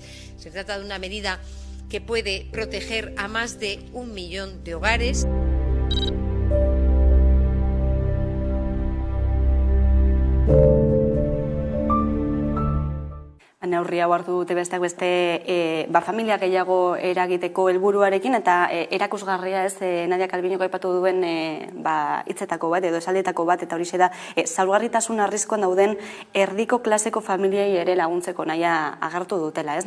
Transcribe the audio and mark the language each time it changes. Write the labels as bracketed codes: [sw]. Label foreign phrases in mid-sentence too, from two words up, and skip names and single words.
[es] Se trata de una medida que puede proteger a más de 1 millón de hogares. [eu] Neurri hau hartu dute besteak beste familia gehiago eragiteko helburuarekin eta erakusgarria ez Nadia Calvinok aipatu duen hitzetako bat edo esaldietako bat, eta horixe da zaurgarritasun arriskuan dauden erdiko klaseko familiei ere laguntzeko nahia agertu dutela, ez?